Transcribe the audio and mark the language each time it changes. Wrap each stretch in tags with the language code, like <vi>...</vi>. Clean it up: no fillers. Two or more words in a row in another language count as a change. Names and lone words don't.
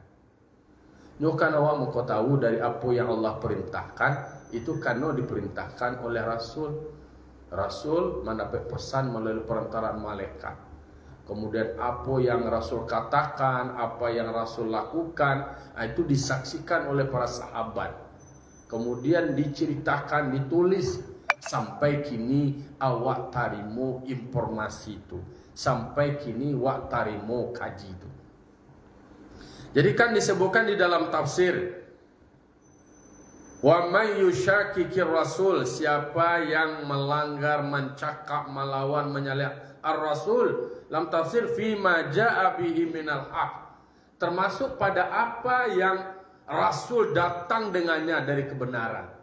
<id>Nyokan awak mau tahu dari apa yang Allah perintahkan, itu karena diperintahkan oleh Rasul. Rasul mendapat pesan melalui perantaraan malaikat. Kemudian apa yang Rasul katakan, apa yang Rasul lakukan, itu disaksikan oleh para sahabat. Kemudian diceritakan, ditulis,</id> <min>sampai kini awak tarimo informasi itu. Sampai kini awak tarimo kaji itu.</min> <id>Jadi kan disebutkan di dalam tafsir,</id> <ar>wa may yushakikir rasul,</ar> <id>siapa yang melanggar, mencakap, melawan, menyalih ar-rasul, dalam tafsir</id> <ar>fima ja'a bihi minal haq,</ar> <id>termasuk pada apa yang Rasul datang dengannya dari kebenaran.</id>